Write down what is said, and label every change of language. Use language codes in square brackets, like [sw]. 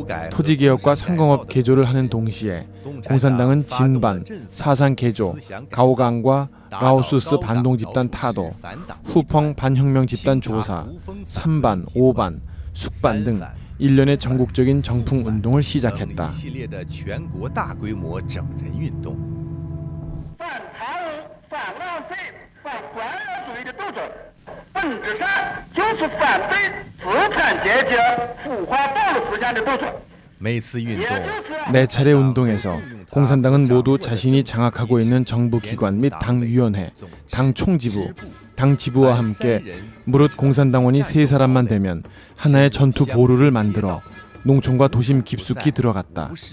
[ko] 토지개혁과 상공업 개조를 하는 동시에 공산당은 진반, 사상개조, 가오강과 라오스스 반동집단 타도, 후펑 반혁명 집단 조사, 3반, 5반, 숙반 등 일련의 전국적인 정풍 운동을 시작했다. [zh] 一系列的全国大规模整人运动。反贪污、反浪费、反官僚主义的斗争，本质上就是反对资产阶级腐化暴力思想的斗争。每次运动， [ko] 네 차례 운동에서 공산당은 모두 자신이 장악하고 있는 정부 기관 및 당위원회, 당 총지부, 당 지부와 함께 무릇 공산당원이 3사람만 되면 하나의 전투 보루를 만들어 농촌과 도심 깊숙이 들어갔다.